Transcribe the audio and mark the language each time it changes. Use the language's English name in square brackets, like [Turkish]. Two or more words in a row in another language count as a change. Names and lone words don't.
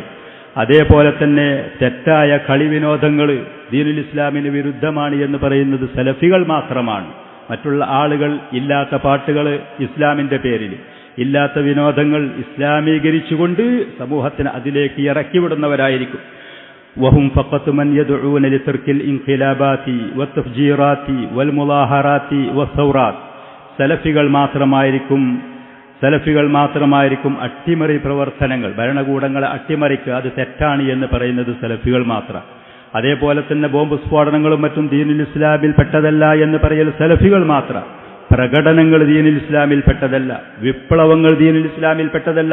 [Malayalam] അതേപോലെ തന്നെ തെറ്റായ കളിവിനോദങ്ങൾ ദീനുൽ ഇസ്ലാമിന് വിരുദ്ധമാണ് എന്ന് പറയുന്നത് സലഫികൾ മാത്രമാണ്. മറ്റുള്ള ആളുകൾ ഇല്ലാത്ത പാട്ടുകൾ ഇസ്ലാമിന്റെ പേരിൽ, ഇല്ലാത്ത വിനോദങ്ങൾ ഇസ്ലാമീകരിച്ചുകൊണ്ട് സമൂഹത്തിന് അതിലേക്ക് ഇറക്കിവിടുന്നവരായിരിക്കും. [Arabic] وهم فقط من يدعون لترك الانقلابات والتفجيرات والمظاهرات والثورات. [Malayalam] സലഫികൾ മാത്രമായിരിക്കും അട്ടിമറി പ്രവർത്തനങ്ങൾ, ഭരണകൂടങ്ങളെ അട്ടിമറിക്കുക, അത് തെറ്റാണ് എന്ന് പറയുന്നത് സലഫികൾ മാത്രം. അതേപോലെ തന്നെ ബോംബ് സ്ഫോടനങ്ങളും മറ്റും ദീനുൽ ഇസ്ലാമിൽ പെട്ടതല്ല എന്ന് പറയൽ സലഫികൾ മാത്രം. പ്രകടനങ്ങൾ ദീനുൽ ഇസ്ലാമിൽ പെട്ടതല്ല, വിപ്ലവങ്ങൾ ദീനുൽ ഇസ്ലാമിൽ പെട്ടതല്ല.